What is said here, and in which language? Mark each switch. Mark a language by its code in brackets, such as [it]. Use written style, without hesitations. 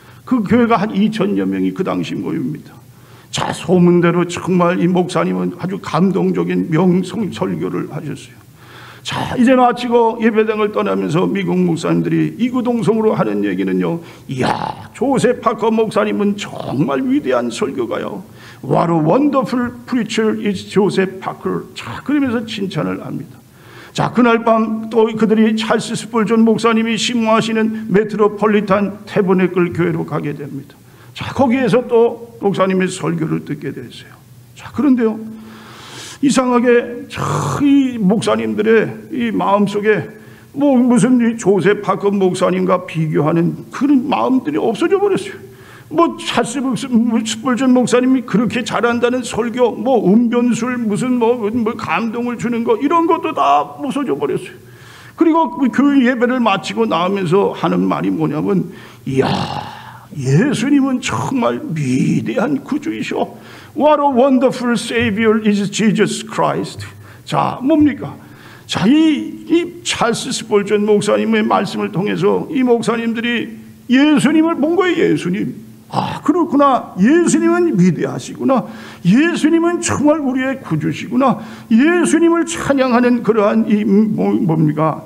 [ko] 그 교회가 한 2,000여 명이 그 당시 모입니다. 자, 소문대로 정말 이 목사님은 아주 감동적인 명성 설교를 하셨어요. 자, 이제 마치고 예배당을 떠나면서 미국 목사님들이 이구동성으로 하는 얘기는요, 이야, 조셉 파커 목사님은 정말 위대한 설교가요. [en] What a wonderful preacher is Joseph Parker. [ko] 자, 그러면서 칭찬을 합니다. 자, 그날 밤 또 그들이 찰스 스펄전 목사님이 심무하시는 메트로폴리탄 태버네클 교회로 가게 됩니다. 자, 거기에서 또 목사님의 설교를 듣게 됐어요. 자, 그런데요, 이상하게 이 목사님들의 이 마음속에 뭐 무슨 이 조셉 파커 목사님과 비교하는 그런 마음들이 없어져 버렸어요. 뭐 찰스 스펄전 목사님이 그렇게 잘한다는 설교, 뭐 운변술, 무슨 뭐 감동을 주는 거, 이런 것도 다 없어져 버렸어요. 그리고 그 예배를 마치고 나오면서 하는 말이 뭐냐면, 이야, 예수님은 정말 위대한 구주이셔. [en] What a wonderful Savior is Jesus Christ. [ko] 자, 뭡니까? 자, 이 찰스 스펄전 목사님의 말씀을 통해서 이 목사님들이 예수님을 본 거예요. 예수님. 아, 그렇구나. 예수님은 위대하시구나. 예수님은 정말 우리의 구주시구나. 예수님을 찬양하는 그러한 이 뭡니까?